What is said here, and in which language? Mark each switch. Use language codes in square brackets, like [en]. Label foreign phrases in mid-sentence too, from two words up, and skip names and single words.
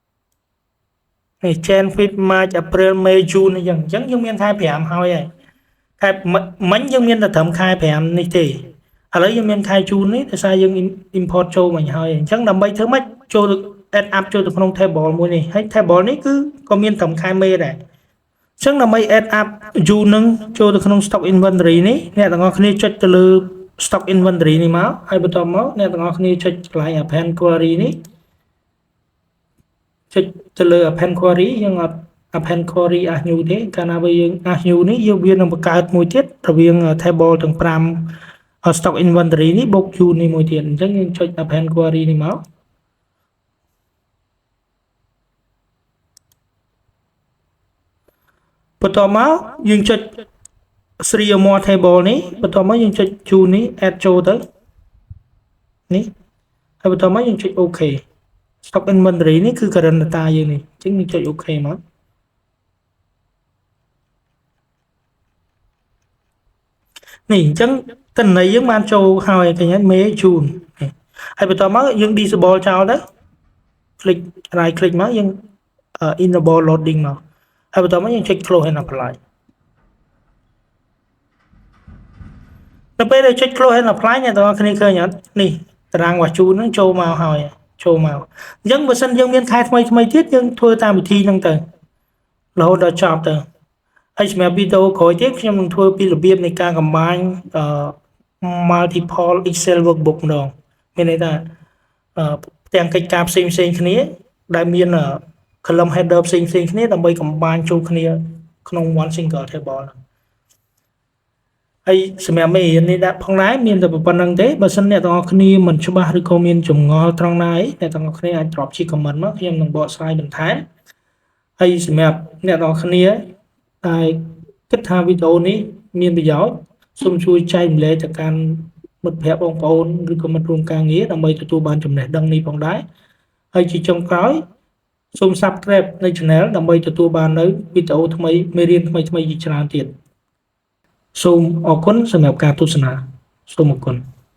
[km] នេះ [en] Jan Feb March April May June [km] អញ្ចឹងយើងមានខែ5ហើយខែមិញយើងមានតែត្រឹមខែ5នេះទេឥឡូវយើងមានខែជូននេះដោយសារយើង import ចូលមិញហើយអញ្ចឹងដើម្បីធ្វើម៉េចចូល [en] add up [km] ចូលទៅក្នុង table មួយនេះហើយ table នេះគឺក៏មានត្រឹមខែមេដែរអញ្ចឹងដើម្បី [en] add up [km] យូរនឹងចូលទៅក្នុង [en] stock inventory [km] នេះអ្នកទាំងអស់គ្នាចុចទៅលើ [en] stock inventory [km] នេះមកហើយបន្ទាប់មកអ្នកទាំងអស់គ្នាចុចកន្លែង [en] append query [km] នេះ ចុចទៅលើ [en] append query [km] យើងអត់ [en] append query as new [km] ទេកាលណាបើយើង [en] as new [km] នេះយើងវានឹងបង្កើតមួយទៀតរវាង table ទាំង5 [en] stock inventory [km] នេះបូក u នេះមួយទៀតអញ្ចឹងយើងចុច [en] append query [km] នេះមក បន្ទាប់មកយើងចុច [en] 3 or more table [km] នេះបន្ទាប់មកយើងចុច u នេះ add ចូលទៅនេះហើយបន្ទាប់មកយើងចុច OK [en] stock inventory [km] នេះគឺ [en] current data [km] យើងនេះអញ្ចឹងយើងចុច OK មក នេះអញ្ចឹងតន័យយើងបានចូលហើយឃើញមេជូនហើយបន្ទាប់មកយើង disable ចោលទៅ click [en] right click [km] មកយើង [en] enable loading [km] មកហើយបន្ទាប់មកយើងចុច [en] close and apply [km] ដល់ពេលដែលចុច [en] close and apply [km] អ្នកទាំងអស់គ្នាឃើញអត់នេះតារាងរបស់ជូនហ្នឹងចូលមកហើយ ចូលមកអញ្ចឹងបើសិនយើងមានខែថ្មីទៀតយើងធ្វើតាមវិធីហ្នឹងទៅរហូតដល់ចប់ទៅហើយសម្រាប់វីដេអូក្រោយទៀតខ្ញុំនឹងធ្វើពីរបៀបនៃការ [en] combine multiple Excel workbook [km] ម្ដងមានន័យថាទាំងកិច្ចការផ្សេងគ្នាដែលមាន [en] column header [km] ផ្សេងគ្នាដើម្បី combine ចូលគ្នាក្នុង [en] one single table [km] ហើយសម្រាប់មេរៀននេះដាក់ផងដែរមានតែប៉ុណ្្នឹងទេបើសិនអ្នកទាំងអស់គ្នាមិនច្បាស់ឬក៏មានចម្ងល់ត្រ ង់ណាអ្នកទាំងអស់គ្នាអាច drop ជា comment មកខ្ញុំនឹងបកស្រាយបន្ថែមហើយសម្រាប់អ្នកទាំងអស់គ្នាដែលគិតថាវីដេអូនេះមានប្រយោជន៍សូមជួយចែករំលែកទៅកាន់មិត្តភ័ក្តិបងប្អូនឬក៏មិត្តរួមការងារដើម្បីទទួលបានចំណេះដឹងនេះផងដែរហើយជាចុងក្រោយសូម subscribe នៅ channel ដើម្បីទទួលបាននៅវីដេអូថ្មីមេរៀនថ្មីជាច្រើនទៀតសូមអរគុណសម្រាប់ការទស្សនាសូមអរគុណ